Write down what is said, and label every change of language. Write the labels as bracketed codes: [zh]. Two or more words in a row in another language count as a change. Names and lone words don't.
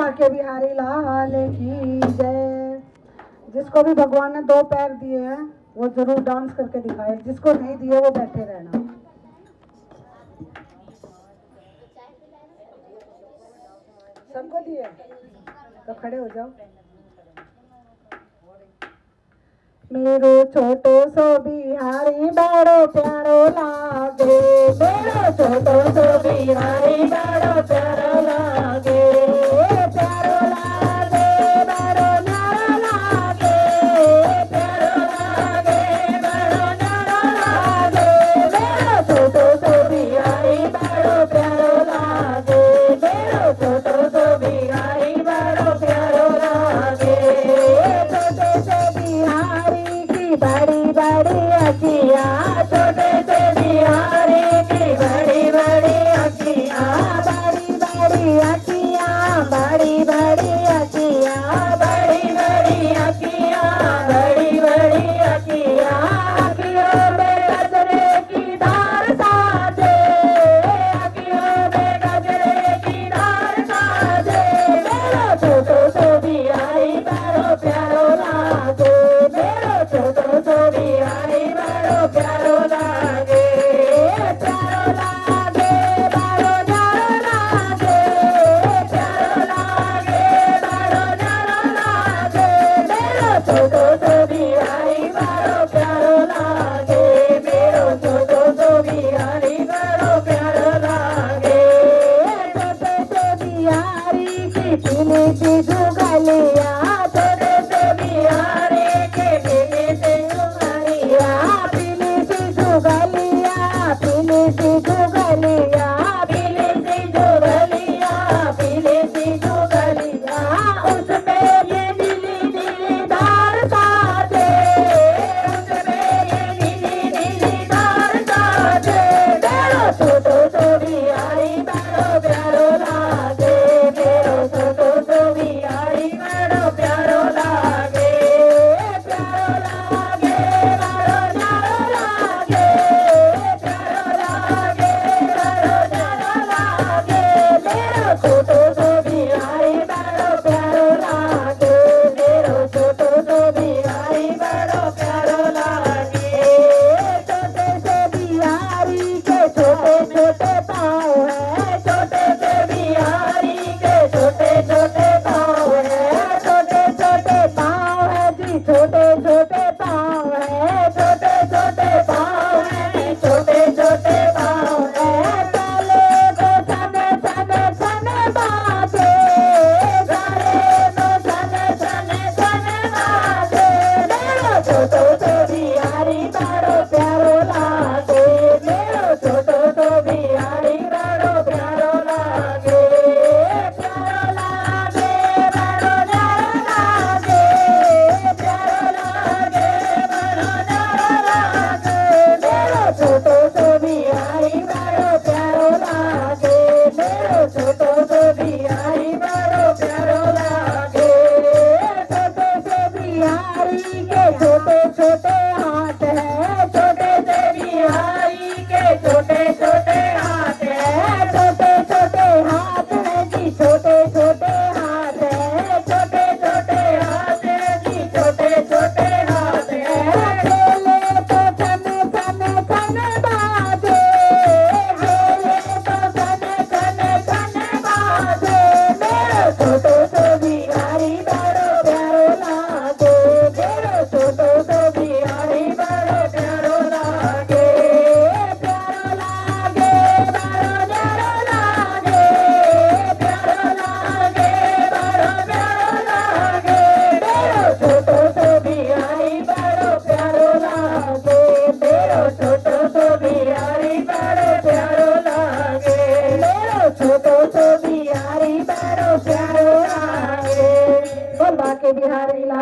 [hi] बाके बिहारी लाल की जय। जिसको भी भगवान ने 2 पैर दिए हैं वो जरूर डांस करके दिखाए, जिसको नहीं दिए वो बैठे रहना। सबको दिए तो खड़े हो जाओ। [bra] मेरो छोटो सो बिहारी बड़ो प्यारो लागे, मेरो छोटो सो बिहारी बड़ो प्यारो लागे, प्यारो लागे बड़ो न्यारो लागे, प्यारो लागे बड़ो न्यारो लागे, मेरो छोटो सो बिहारी बड़ो प्यारो लागे, मेरो छोटो सो बिहारी बड़ो प्यारो लागे, छोटे से बिहारी बड़ी बड़ी अखियाँ, छोटे से बिहारी की बड़ी बड़ी अखियाँ, बड़ी बड़ी अखियाँ, बड़ी बड़ी अखियाँ, बड़ी बड़ी अखियाँ, बड़ी बड़ी अखियाँ, अखियों में गजरे की धार साजे, अखियों में गजरे की धार साजे, मेरो छोटो सो बिहारी बड़ो प्यारो लागे, मेरो छोटो सो बिहारी बड़ो प्यारो लागे, प्यारो लागे बड़ो न्यारो लागे, प्यारो लागे बड़ो न्यारो लागे, मेरो छोटो सो बिहारी बड़ो प्यारो लागे, मेरो छोटो सो बिहारी बड़ो प्यारो लागे, छोटे से बिहारी की पीली सी जुगलिया, छोटे से बिहारी की पीली सी जुगलिया, पीली सी जुगलिया, पीली सी जुगलिया, पीली सी जुगलिया, पीली सी जुगलिया, उसमें ये नीली नीली धार साजे, उसमें ये नीली नीली धार साजे, मेरो छोटो सो बिहारी बड़ो प्यारो लागे, मेरो छोटो सो बिहारी बड़ो प्यारो लागे, प्यारो लागे बड़ो न्यारो लागे, प्यारो लागे बड़ो न्यारो लागे, मेरो छोटो सो बिहारी बड़ो प्यारो लागे, मेरो छोटो सो बिहारी बड़ो प्यारो लागे, छोटे से बिहारी के छोटे छोटे पाँव है, छोटे से बिहारी के छोटे छोटे पाँव है, छोटे छोटे पाँव है जी, छोटे छोटे पाँव है, छोटे छोटे पाँव है जी, छोटे छोटे पाँव है, चले तो सने सने सने बाजे, चले तो सने सने सने बाजे, मेरो छोटो सो बिहारी बड़ो प्यारो लागे, मेरो छोटो सो बिहारी बड़ो प्यारो लागे, प्यारो लागे बड़ो न्यारो लागे, प्यारो लागे बड़ो न्यारो लागे, मेरो छोटो सो बिहारी बड़ो प्यारो लागे, मेरो छोटो सो बिहारी बड़ो प्यारो लागे, छोटे से बिहारी के छोटे छोटे हाथ है, छोटे से बिहारी के छोटे छोटे हाथ है, छोटे छोटे हाथ है जी, छोटे छोटे हाथ है, छोटे छोटे हाथ है जी, छोटे छोटे हाथ है, खेले तो सने सने सने बाजे, खेले तो सने सने सने बाजे, मेरो छोटो सो बिहारी बड़ो प्यारो लागे, मेरो छोटो सो बिहारी बड़ो प्यारो लागे, प्यारो लागे बड़ो न्यारो लागे, प्यारो लागे बड़ो न्यारो लागे, मेरो छोटो सो बिहारी बड़ो प्यारो लागे, मेरो छोटो सो बिहारी बड़ो प्यारो लागे, मेरो छोटो सो बिहारी बड़ो प्यारो लागे, बोल बाके बिहारी